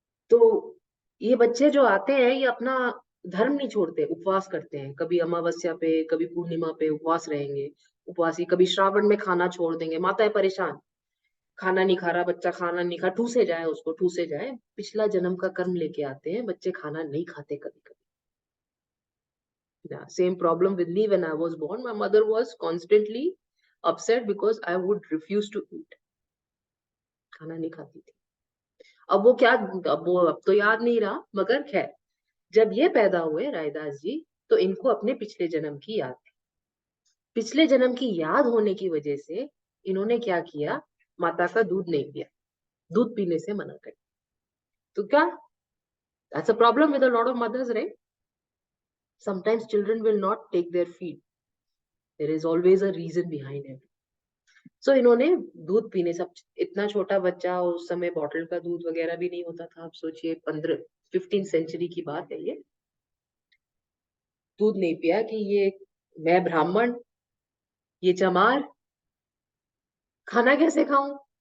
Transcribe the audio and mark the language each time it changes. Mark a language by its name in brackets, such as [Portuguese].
[Hindi] तो ये बच्चे जो आते हैं ये अपना धर्म नहीं छोड़ते, उपवास करते हैं, कभी अमावस्या पे कभी पूर्णिमा पे उपवास रहेंगे, उपवासी, कभी श्रावण में खाना छोड़ देंगे। माता है परेशान, खाना नहीं खा रहा बच्चा, खाना नहीं खा, ठूसे जाए उसको, ठूसे जाए, पिछला जन्म का कर्म लेके आते हैं बच्चे, खाना नहीं खाते कभी कभी। [English] Same problem with me when I was born. My mother was constantly upset because I would refuse to eat. [Hindi] खाना नहीं खाती थी। अब वो क्या, अब तो याद नहीं रहा, मगर खैर जब ये पैदा हुए रायदास जी, तो इनको अपने पिछले जन्म की याद थी। पिछले जन्म की याद होने की वजह से इन्होंने क्या किया, माता का दूध नहीं पिया, दूध पीने से मना कर। तो क्या, [English] that's a problem with a lot of mothers, right? Sometimes children will not take their feed. There is always a reason behind it. [Hindi] So इन्होंने दूध पीने, सब इतना छोटा बच्चा, उस समय बॉटल का दूध वगैरह भी नहीं होता था, आप सोचिए 15 सेंचुरी की बात है ये। दूध नहीं पिया कि ये मैं ब्राह्मण, ये चमार, खाना कैसे खाऊं।